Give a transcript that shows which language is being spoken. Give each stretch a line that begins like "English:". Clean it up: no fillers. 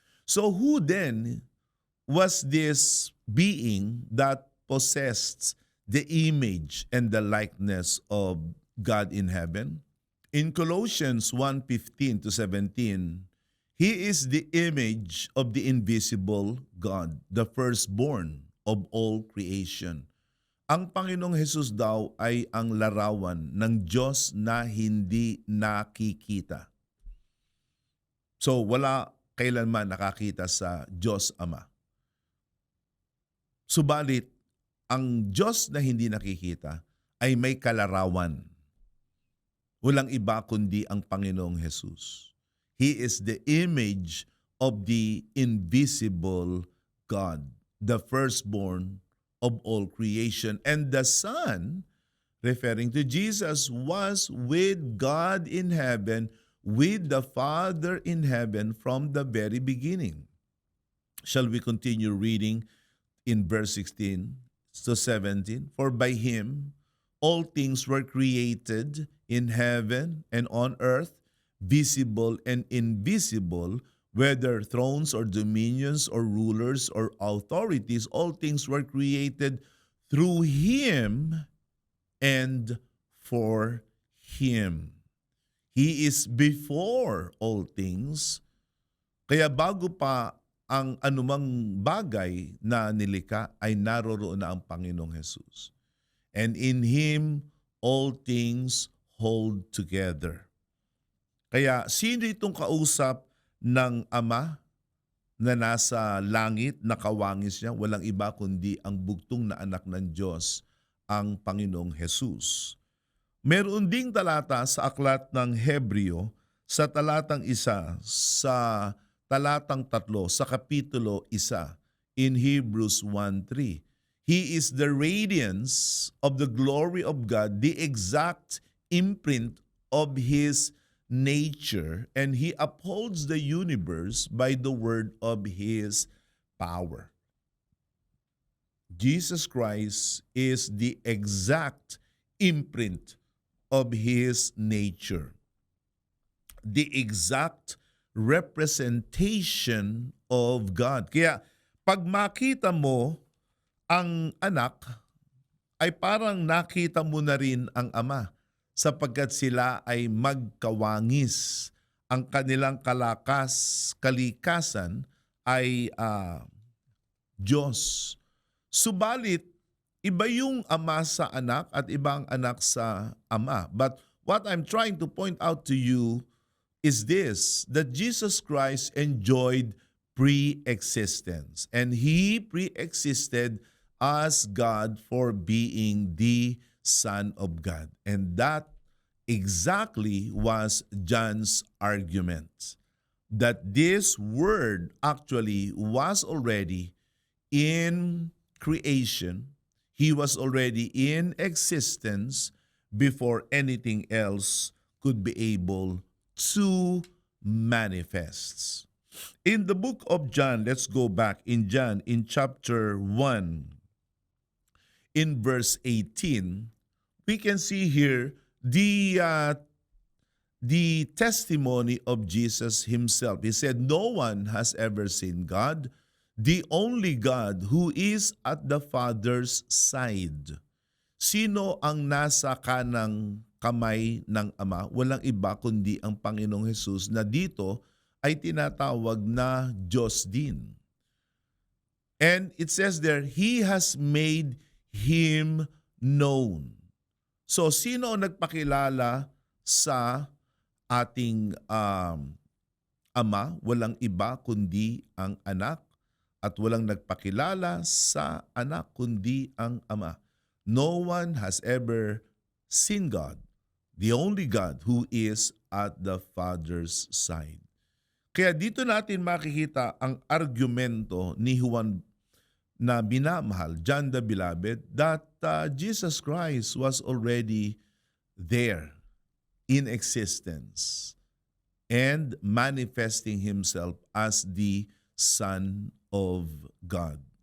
English: So who then was this being that possessed the image and the likeness of God in heaven? In Colossians 1:15 to 17, He is the image of the invisible God, the firstborn of all creation.
Filipino: Ang Panginoong Hesus daw ay ang larawan ng Diyos na hindi nakikita. So wala kailanman nakakita sa Diyos Ama. Subalit, ang Diyos na hindi nakikita ay may kalarawan. Walang iba kundi ang Panginoong Hesus.
English: He is the image of the invisible God, the firstborn of all creation. And the Son, referring to Jesus, was with God in heaven, with the Father in heaven from the very beginning. Shall we continue reading in verse 16 to 17? For by Him all things were created in heaven and on earth, visible and invisible, whether thrones or dominions or rulers or authorities, all things were created through Him and for Him. He is before all things,
Filipino: kaya bago pa ang anumang bagay na nilikha ay naroroon na ang Panginoong Hesus.
English: And in Him, all things hold together.
Filipino: Kaya sino itong kausap ng Ama na nasa langit, nakawangis niya? Walang iba kundi ang bugtong na anak ng Diyos, ang Panginoong Hesus. Meron ding talata sa aklat ng Hebreo sa talatang 1, sa talatang 3, sa kapitulo 1,
English: in Hebrews 1:3. He is the radiance of the glory of God, the exact imprint of His nature, and He upholds the universe by the word of His power. Jesus Christ is the exact imprint of His nature, the exact representation of God.
Filipino: Kaya pag makita mo ang anak, ay parang nakita mo na rin ang ama sapagkat sila ay magkawangis. Ang kanilang kalikasan ay Diyos. Subalit, iba yung ama sa anak at iba ang anak sa ama.
English: But what I'm trying to point out to you is this, that Jesus Christ enjoyed pre-existence. And He pre-existed as God for being the Son of God. And that exactly was John's argument, that this word actually was already in creation. He was already in existence before anything else could be able to manifest. In the book of John, let's go back in John in chapter 1, in verse 18, we can see here the testimony of Jesus Himself. He said, "No one has ever seen God, the only God who is at the Father's side."
Filipino: Sino ang nasa kanang kamay ng Ama? Walang iba kundi ang Panginoong Hesus na dito ay tinatawag na Diyos din.
English: And it says there, He has made Him known.
Filipino: So sino ang nagpakilala sa ating Ama? Walang iba kundi ang anak, at walang nagpakilala sa anak kundi ang Ama.
English: No one has ever seen God, the only God who is at the Father's side.
Filipino: Kaya dito natin makikita ang argumento ni Juan na binamahal,
English: John the Beloved, that Jesus Christ was already there in existence and manifesting Himself as the Son of God.